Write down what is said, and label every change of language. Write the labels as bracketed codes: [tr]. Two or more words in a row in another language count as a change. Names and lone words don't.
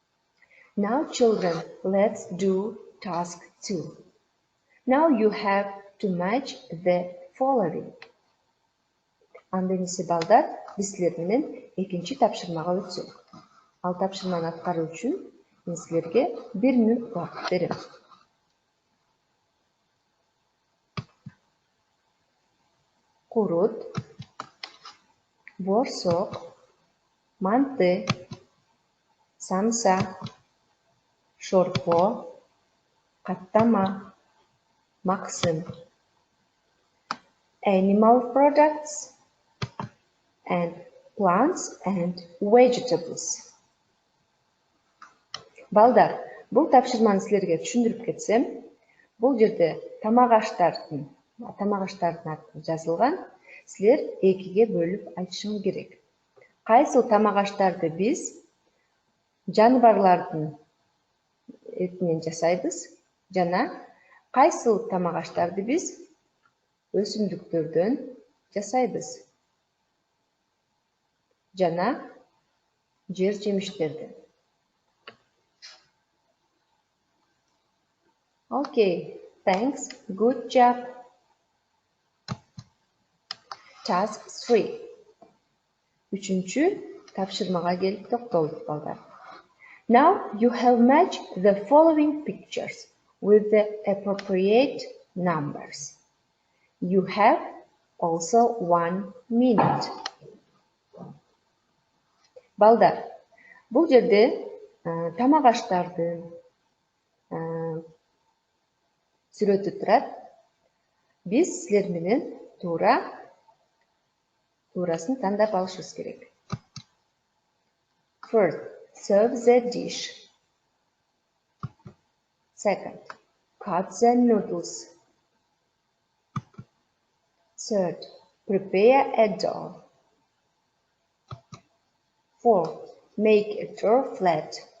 [en] Now children, let's do task 2. Now you have to match the following. [ky] Анда эмесе балдар, биз силер менен экинчи тапшырмага өтсөк. Ал тапшырманы аткаруу үчүн мен силерге 1 мүнөт убакыт берем. Курут, борсок, манты, самса, шорпо, каттама, максым. [en] Animal products and plants and vegetables. [ky] Балдар, бул тапшырманы силерге түшүндүрүп кетсем, бул жерде тамак аштардын аты жазылган. Силер экиге бөлүп айтышыңыз керек. Кайсыл тамак аштарды биз жаныбарлардын этинен жасайбыз жана кайсыл тамак аштарды биз өсүмдүктөрдөн жасайбыз жана жер жемиштерден. [en] Okay, thanks. Good job. Task 3. [ky] Üçüncü тапшырмага келип токтолдук балдар. [en] Now you have matched the following pictures with the appropriate numbers. You have also 1 minute. [ky] Балдар, бул жерде тамак аштардын сүрөтү турат. Биз силер менен туурасын тандап алышыбыз керек. [en] First, serve the dish. Second, cut the noodles. Third, prepare a dough. Fourth, make a dough flat.